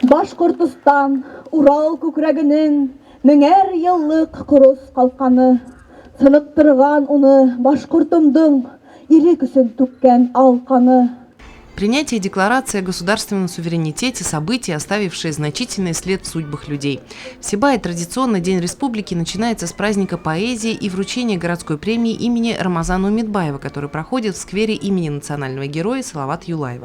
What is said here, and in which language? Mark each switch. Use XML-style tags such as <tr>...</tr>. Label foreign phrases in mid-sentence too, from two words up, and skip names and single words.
<ba>Башкортостан, Урал күкрәгенең меңәр еллык корос калканы. Сыныктырган уны башкортымдың ирек өсөн түккән алканы.</ba> <ru>Принятие декларации о государственном суверенитете – событие, оставившее значительный след в судьбах людей. В Сибае традиционно День Республики начинается с праздника поэзии и вручения городской премии имени Рамазана Умедбаева, который проходит в сквере имени национального героя Салавата Юлаева.</ru>